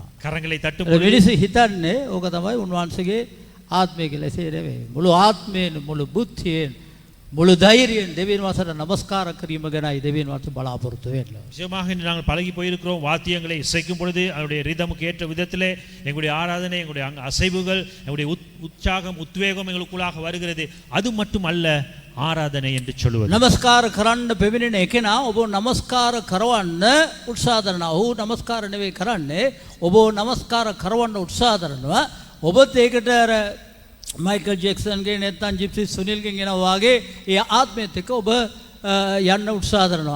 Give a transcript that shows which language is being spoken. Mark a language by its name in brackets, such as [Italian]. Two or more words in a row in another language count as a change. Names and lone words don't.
[Tamil] கரங்களை தட்டும் [Sinhala] මිනිස්සු හිතන්නේ ඕක තමයි උන්වහන්සේගේ ආත්මය කියලා එසේ නෙවෙයි මුළු ආත්මයෙන් මුළු බුද්ධියෙන් මුළු ධෛර්යයෙන් දෙවියන් වහන්සේට නමස්කාර කිරීම ගැනයි දෙවියන් වහන්සේ බලාපොරොත්තු වෙන්නේ. [Tamil] நிச்சயமாக இன்று நாங்கள் பழகி போயிருக்கிறோம். வாத்தியங்களை இசைக்கும் பொழுது அவருடைய ரிதமுக்கு ஏற்ற விதத்திலே எங்களுடைய ஆராதனை எங்களுடைய அசைவுகள் எங்களுடைய உற்சாகம் உத்வேகம் எங்களுக்குள்ளாக வருகிறது. அது மட்டுமல்ல ආරාධනය என்று சொல்லுவது. [Sinhala] නමස්කාර කරන්න පෙමිණෙන එකනා ඔබ නමස්කාර කරවන්න උත්සාහ කරනවා. ඔහු නමස්කාර නෙවෙයි කරන්නේ. ඔබ නමස්කාර කරවන්න උත්සාහ කරනවා. ඔබත් ඒකට අර මයිකල් ජැක්සන්ගේ නැත්නම් ජිප්සි සුනිල්ගෙන් එනවා වාගේ ඒ ආත්මයත් එක්ක ඔබ යන්න උත්සාහ කරනවා.